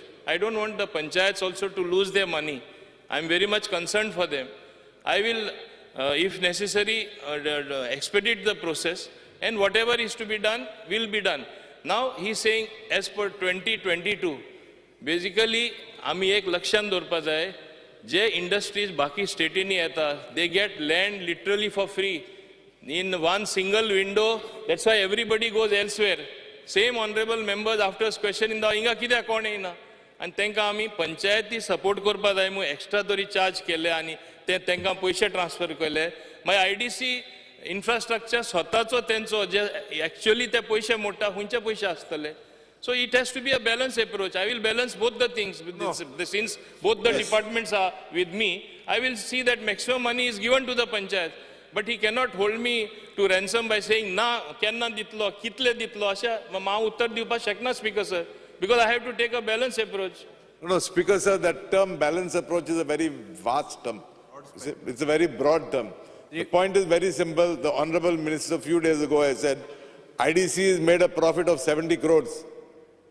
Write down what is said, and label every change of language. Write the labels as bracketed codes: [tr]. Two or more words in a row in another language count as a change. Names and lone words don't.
[en] I don't want the panchayats also to lose their money. I am very much concerned for them. I will, if necessary, expedite the process, and whatever is to be done will be done. Now, he is saying, as per 2022, basically, [kok] आमी एक लक्षांत दवरपा जाय, जे industries बाकी स्टेटींनी येता, [en] they get land literally for free in one single window. That's why everybody goes elsewhere. Same honorable members after questioning the [kok] इंगा कित्याक कोण येना आनी तांकां आमी पंचायती सपोर्ट करपा जाय म्हूण एक्स्ट्रा तरी चार्ज केले आनी ते तांकां पयशे ट्रान्सफर केले. मागीर IDC इन्फ्रास्ट्रक्चर स्वताचो तेंचो जे एक्चुअली ते पयशे मोडटा खंयचे पयशे आसतले. [en] So it has to be a balanced approach. I will balance both the things. Since both the departments are with me, I will see that maximum money is given to the panchayat. But he cannot hold me to ransom by saying, [kok] na, kenna ditlo, kitle ditlo, asha, ma uttar diupa shakna, [en] Speaker, sir. Because I have to take a balanced approach. No, Speaker, sir, that term balanced approach is a very vast term. It's a very broad term. The point is very simple. The Honorable Minister a few days ago has said, IDC has made a profit of 70 crores.